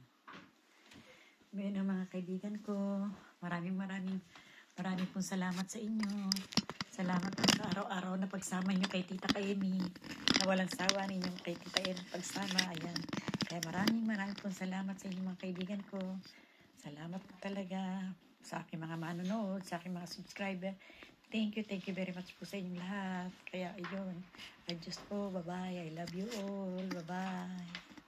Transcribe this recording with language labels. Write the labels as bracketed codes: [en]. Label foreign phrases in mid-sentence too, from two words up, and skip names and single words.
[tl] Ngayon mga kaibigan ko, maraming pong salamat sa inyo. Salamat po sa araw-araw na pagsama niyo kay Tita Amy. Na walang sawa ninyo kay Tita Amy pagsama. Ayan. Kaya maraming pong salamat sa inyo mga kaibigan ko. Salamat po talaga sa aking mga manonood, sa aking mga subscriber. [en] Thank you very much [tl] po sa inyong lahat. Kaya ayun, [en] I just po, bye-bye. I love you all. Bye-bye.